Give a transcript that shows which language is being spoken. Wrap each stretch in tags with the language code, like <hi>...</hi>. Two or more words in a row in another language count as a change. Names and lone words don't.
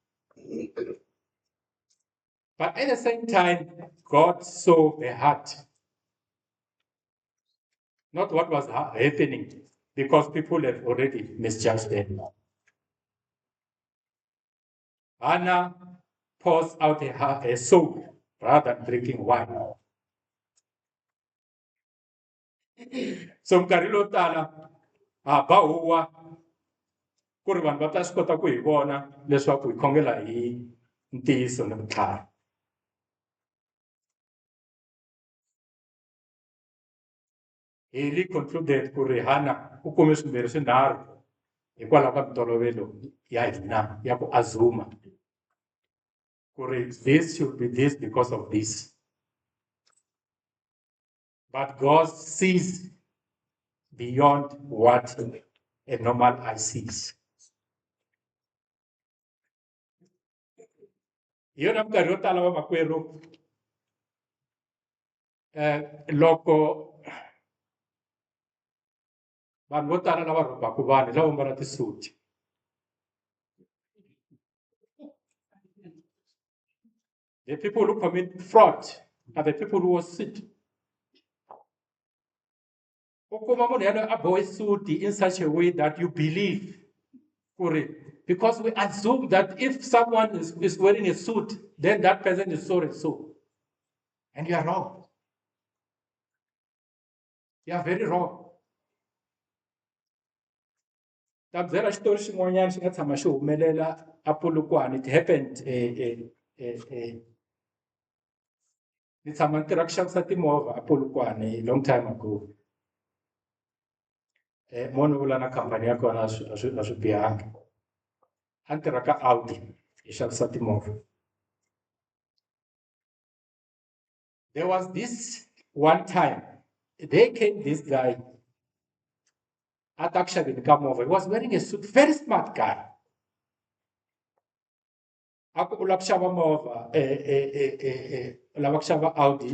<en>But at the same time, God saw the heart, not what was happening, because people have already misjudged them. Hannah pours out her soul rather than drinking wine.</en> <ts>So minkarhi lo tala ha ba huwa ku ri vanhu va ta swi kota ku hi vona leswaku hi khongela hi ntiyiso ni vutlhari. Eli concluded ku ri Hannah u kume swimbirhi swinharhu hikwalaho ka mintolovelo ya hina ya ku azuma ku ri</ts> <en>this should be this because of this. But God sees beyond what a normal eye sees.</en> <ts>Hi yona minkarhi yo tala vamakwerhu loko vanhu vo tala lava rhobaka vanhu lava mbala tisuti.</ts> <en>The people who commit fraud are the people who sit.</en> <ts>U kuma munhu yaloye a bohe suti</ts> <en>in such a way that you believe for it. Because we assume that if someone is wearing a suit, then that person is so and so. And you are wrong. You are very wrong.</en> <ts>Ta byela xitori xin'wanyana xi nga tshama xi humelela a Polokwane.</ts> <en>It happened</en> <ts>ni tshama ni tirha ku xavisa timovha a Polokwane</ts> <en>a long time ago.</en> <ts>Mo ni vula na khampani ya kona a swi bihanga. A ni tirha ka Audi hi xavisa timovha.</ts> <en>There was this one time, there came this guy at actually come over. He was wearing a suit, very smart guy. Audi.</en>